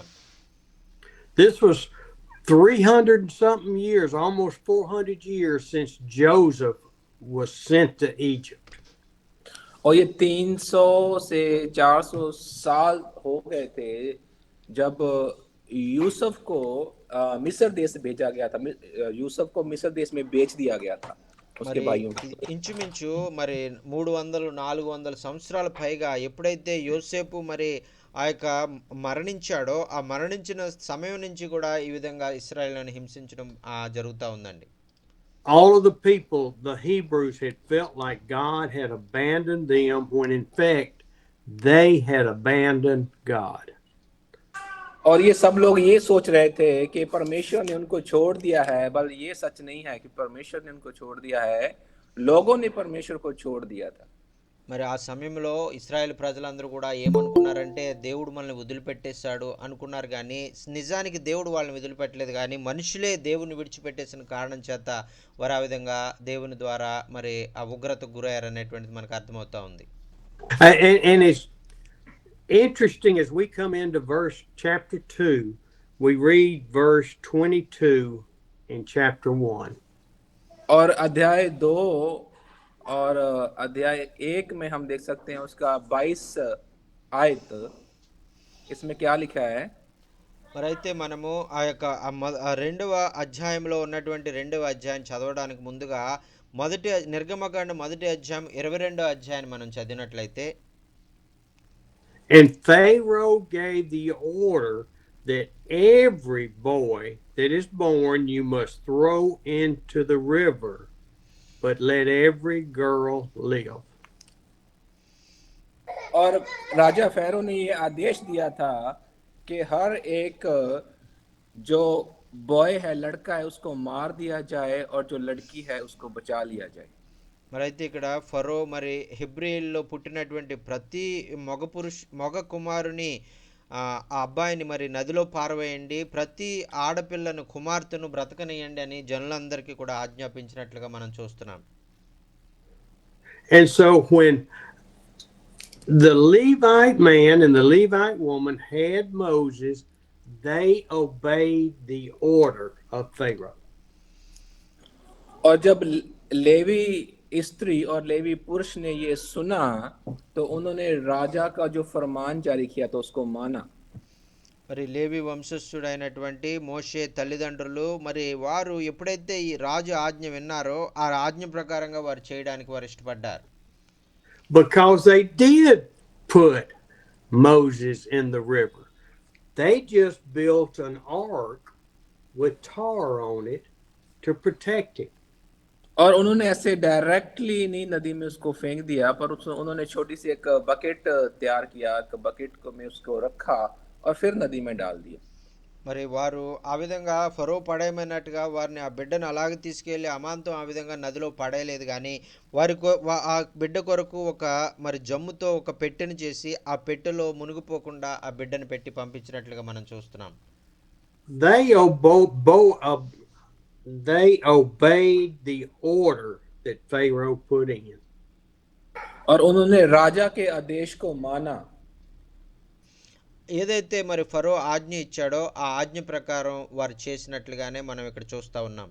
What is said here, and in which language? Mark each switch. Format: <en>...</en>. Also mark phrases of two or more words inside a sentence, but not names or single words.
<en>This was 300 and something years, almost 400 years since Joseph was sent to Egypt.</en> <hi>और ये 300 से 400 साल हो गए थे जब यूसुफ को मिस्र देश भेजा गया था. यूसुफ को मिस्र देश में बेच दिया गया था उसके भाइयों को.</hi> <te>ఇంచుమించు మరి 300-400 సంవత్సరాల పైగా ఎప్పుడైతే యోసేపు మరి ఆ యొక్క మరణించాడో ఆ మరణించిన సమయం నుంచి కూడా ఈ విధంగా ఇశ్రాయేలును హింసించడం జరుగుతూ ఉందండి.</te> <en>All of the people, the Hebrews, had felt like God had abandoned them when in fact they had abandoned God.</en> <hi>और ये सब लोग ये सोच रहे थे कि परमेश्वर ने उनको छोड़ दिया है, बल ये सच नहीं है कि परमेश्वर ने उनको छोड़ दिया है, लोगों ने परमेश्वर को छोड़ दिया था.</hi> <te>మరి ఆ సమయంలో ఇశ్రాయేల్ ప్రజలందరూ కూడా ఏమనుకున్నారంటే దేవుడు మనల్ని వదిలిపెట్టేశాడు అనుకున్నారు కానీ నిజానికి దేవుడు వాళ్ళని వదిలిపెట్టలేదు కానీ మనుషులే దేవుని విడిచిపెట్టేసిన కారణం చేత వారు ఆ విధంగా దేవుని ద్వారా మరి ఆ ఉగ్రతకు గురయ్యారు అనేటువంటిది మనకు అర్థమవుతా ఉంది.</te> <en>And it's interesting as we come into chapter 2, we read verse 22 in chapter 1.</en> <hi>और अध्याय 2 और अध्याय 1 में हम देख सकते हैं उसका 22 आयत. इसमें क्या लिखा है?</hi> <te>మరి అయితే మనము ఆ యొక్క 2వ అధ్యాయంలో ఉన్నటువంటి 2వ అధ్యాయం చదవడానికి ముందుగా నిర్గమకాండం మొదటి అధ్యాయం 22వ అధ్యాయాన్ని మనం చదివినట్లయితే</te> <en>And Pharaoh gave the order that every boy that is born you must throw into the river, but let every girl live.</en> <hi>और राजा फैरो ने ये आदेश दिया था कि हर एक जो बॉय है, लड़का है, उसको मार दिया जाए और जो लड़की है उसको बचा लिया जाए।</hi> <te>మరి అయితే ఇక్కడ ఫరో మరి హెబ్రియుల్లో పుట్టినటువంటి ప్రతి మగ కుమారుని ఆ అబ్బాయిని మరి నదిలో పారవేయండి, ప్రతి ఆడపిల్లను కుమార్తెను బ్రతకనియండి అని జనులందరికీ కూడా ఆజ్ఞాపించినట్లుగా మనం చూస్తున్నాం.</te> <en>And so when the Levite man and the Levite woman had Moses, they obeyed the order of Pharaoh.</en> <hi>और जब लेवी स्त्री और लेवी पुरुष ने ये सुना तो उन्होंने राजा का जो फरमान जारी किया तो उसको माना.</hi> <te>మరి లేవి వంశస్థుడైనటువంటి మోషే తల్లిదండ్రులు మరి వారు ఎప్పుడైతే ఈ రాజు ఆజ్ఞ విన్నారో ఆ ఆజ్ఞ ప్రకారంగా వారు చేయడానికి వారు ఇష్టపడ్డారు.</te> <en>Because they did put Moses in the river. They just built an ark with tar on it to protect him.</en> <hi>और उन्होंने ऐसे डायरेक्टली नहीं नदी में उसको फेंक दिया, पर उन्होंने छोटी सी एक बकेट तैयार किया, एक बकेट को में उसको रखा और फिर नदी में डाल दिया.</hi> <te>మరి వారు ఆ విధంగా ఫరో పడేయమన్నట్టుగా వారిని ఆ బిడ్డను అలాగే తీసుకెళ్ళి అమాంతం ఆ విధంగా నదిలో పడేయలేదు, కానీ ఆ బిడ్డ కొరకు ఒక మరి జమ్ముతో ఒక పెట్టెను చేసి ఆ పెట్టెలో మునిగిపోకుండా ఆ బిడ్డను పెట్టి పంపించినట్లుగా మనం చూస్తున్నాం.</te> <en>They obeyed the order that Pharaoh put in.</en> <hi>और उन्होंने राजा के आदेश को माना.</hi> <te>ఏదైతే మరి ఫరో ఆజ్ఞ ఇచ్చాడో ఆ ఆజ్ఞ ప్రకారం వారు చేసినట్లుగానే మనం ఇక్కడ చూస్తా ఉన్నాం.</te>